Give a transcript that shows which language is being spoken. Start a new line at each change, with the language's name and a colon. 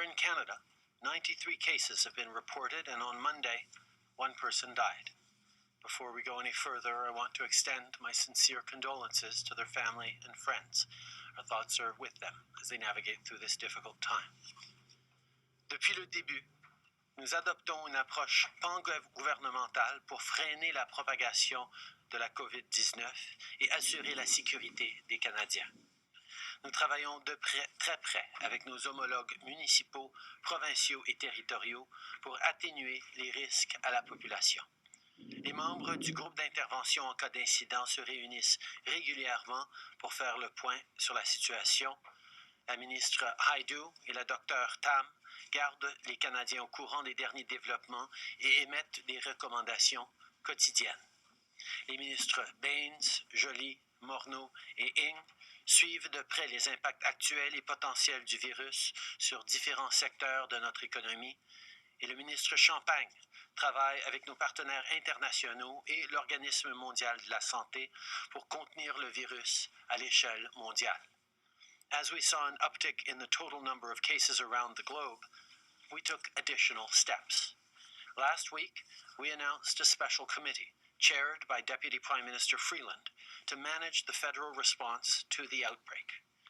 English: in Canada, 93 cases have been reported, and on Monday, one person died. Before we go any further, I want to extend my sincere condolences to their family and friends. Our thoughts are with them as they navigate through this difficult time.
French: Depuis le début, nous adoptons une approche pan-gouvernementale pour freiner la propagation de la COVID-19 et assurer la sécurité des Canadiens. Nous travaillons de très près avec nos homologues municipaux, provinciaux et territoriaux pour atténuer les risques à la population. Les membres du groupe d'intervention en cas d'incident se réunissent régulièrement pour faire le point sur la situation. La ministre Haidu et la docteure Tam gardent les Canadiens au courant des derniers développements et émettent des recommandations quotidiennes. Les ministres Baines, Joly, Morneau et Ng suivent de près les impacts actuels et potentiels du virus sur différents secteurs de notre économie, et le ministre Champagne travaille avec nos partenaires internationaux et l'Organisme mondial de la santé pour contenir le virus à l'échelle mondiale.
English: As we saw an uptick in the total number of cases around the globe, we took additional steps. Last week, we announced a special committee, chaired by Deputy Prime Minister Freeland, to manage the federal response to the outbreak.